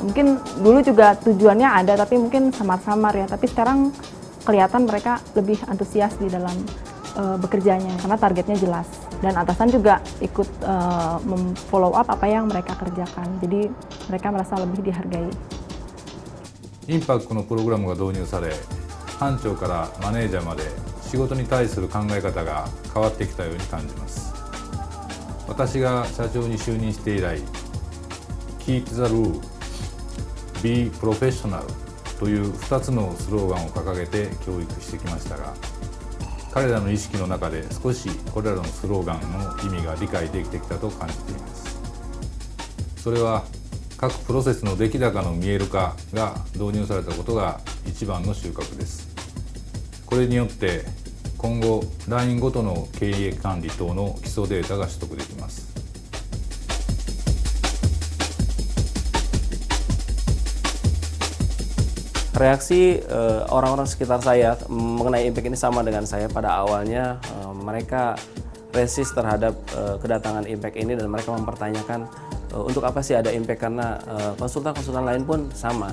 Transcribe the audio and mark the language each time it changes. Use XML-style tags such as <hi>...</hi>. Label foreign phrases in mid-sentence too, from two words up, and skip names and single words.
<id>Mungkin dulu juga tujuannya ada tapi mungkin samar-samar ya, tapi sekarang kelihatan mereka lebih antusias di dalam bekerjanya karena targetnya jelas, dan atasan juga ikut</id> <en>follow up</en> <id>apa yang mereka kerjakan, jadi mereka merasa lebih dihargai.</id> <ja>インパクトのプログラムが導入され、班長からマネージャーまで仕事に対する考え方が変わってきたように感じます。私が社長に就任して以来、</ja> <en>Keep the rule, be professional</en> <ja>という2つのスローガンを掲げて教育してきましたが、彼らの意識の中で少しこれらのスローガンの意味が理解できてきたと感じています。それは各プロセスの出来高の見える化が導入されたことが一番の収穫です。これによって今後ラインごとの経営管理等の基礎データが取得できます。</ja> <id>Reaksi orang-orang sekitar saya mengenai impact ini sama dengan saya. Pada awalnya mereka resist terhadap kedatangan impact ini dan mereka mempertanyakan untuk apa sih ada impact, karena konsultan-konsultan lain pun sama.</id>